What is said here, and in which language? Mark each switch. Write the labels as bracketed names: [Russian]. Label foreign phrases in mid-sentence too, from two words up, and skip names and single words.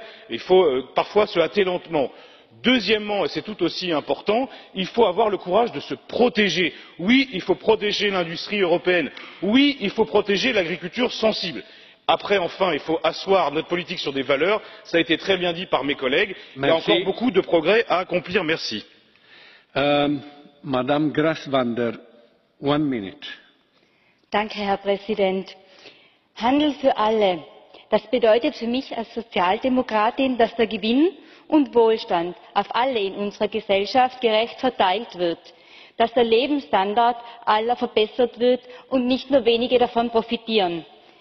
[French] Il faut parfois se hâter lentement. Deuxièmement, et c'est tout aussi important, il faut avoir le courage de se protéger. Oui, il faut protéger l'industrie européenne. Oui, il faut protéger l'agriculture sensible. Après, enfin, il faut asseoir notre politique sur des valeurs. Ça a été très bien dit par mes collègues. Il y a encore beaucoup de progrès à accomplir. Merci. [German] Herr Präsident. Handel für alle. Das bedeutet für mich als Sozialdemokratin, dass der Gewinn und Wohlstand auf alle in unserer Gesellschaft gerecht verteilt wird, dass der Lebensstandard aller verbessert wird und nicht nur wenige davon profitieren.